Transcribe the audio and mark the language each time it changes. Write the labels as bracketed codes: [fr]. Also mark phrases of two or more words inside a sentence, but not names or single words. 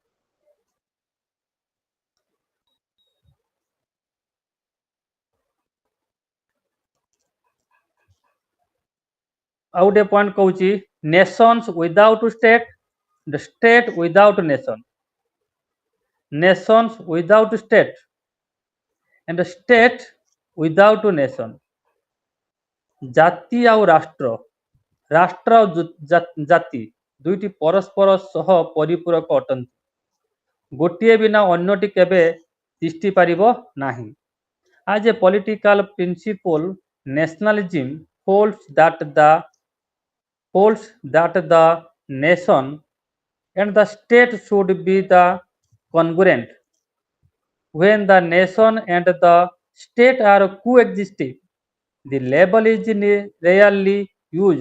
[or] ଆଉ ଗୋଟେ ପଏଣ୍ଟ କହୁଛି [en] nations without state, the state without nation. nations without state and state without nation। [or] ଜାତି ଆଉ ରାଷ୍ଟ୍ର, ରାଷ୍ଟ୍ର ଆଉ ଜାତି ଦୁଇଟି ପରସ୍ପର ସହ ପରିପୂରକ ଅଟନ୍ତି। ଗୋଟିଏ ବିନା ଅନ୍ୟଟି କେବେ ତିଷ୍ଠି ପାରିବ ନାହିଁ। [en] As a political principle, nationalism holds that the nation and the state should be the congruent. When the nation and the state are coexisting, the label is rarely used.